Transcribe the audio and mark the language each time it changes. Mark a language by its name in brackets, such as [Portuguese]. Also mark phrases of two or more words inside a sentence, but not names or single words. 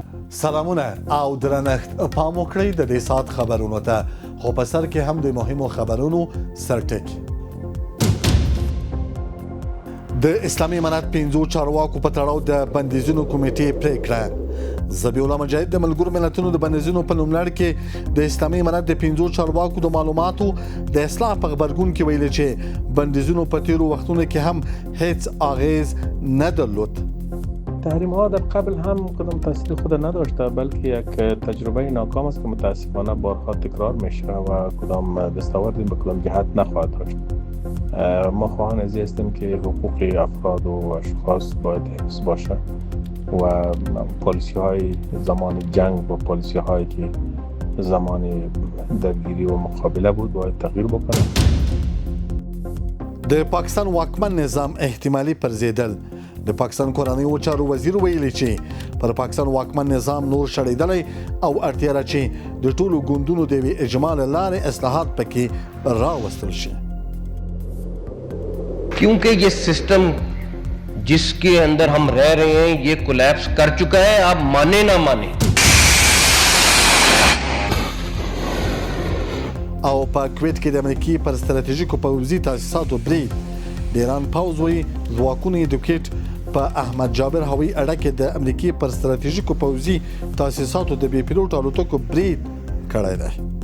[Pashto] سلامونه او درنښت پام وکړئ د دې ساعت خبرونو ته خو په سر کې هم د مهمو خبرونو سرټکی د اسلامي امارت 15 چارواکو په تړاو د بندیزونو کمیټې پریکړه ذبیح الله مجاهد د ملګرو ملتونو د بندیزونو په لومړی کې د اسلامي امارت د 15 چارواکو د معلوماتو د اصلاح په غبرګون کې ویلي چې بندیزونو په تیرو وختونو کې هم هیڅ اغیز نه درلود. [Persian] تحریم ها در قبل هم کدام تاثیر خود نداشته بلکه یک تجربه ناکام است که متاسفانه بارها تکرار میشه و کدام دستاوردی به کدام جهت نخواهد داشت. ما خواهان از این هستیم که حقوق افراد و اشخاص باید حفظ باشه و پالیسی های زمان جنگ و پالیسی هایی که زمان درگیری و مقابله بود باید تغییر بکنه. [Pashto] د پاکستان واکمن نظام احتمالي پرځېدل د پاکستان کورنیو چارو وزیر ویلي چې پر پاکستان واکمن نظام نور شړېدلی او اړتیا ده چې د ټولو ګوندونو د یوې اجماع له لارې اصلاحات پکې راوستل شي. [Urdu] کیونکہ یہ سسٹم جس کے اندر ہم رہ رہے ہیں یہ کولیپس کر چکا ہے، آپ مانے نہ مانے. [Pashto] او په کویت کې د امریکای پر ستراتیژیکو پوځي تاسیساتو برید د ایران پوځ وی ځواکونو د کویت په احمد جابر هوایي اډه کې د امریکای پر ستراتیژیکو پوځي تاسیساتو د بي پیلوټ الوتکو برید کړی دی.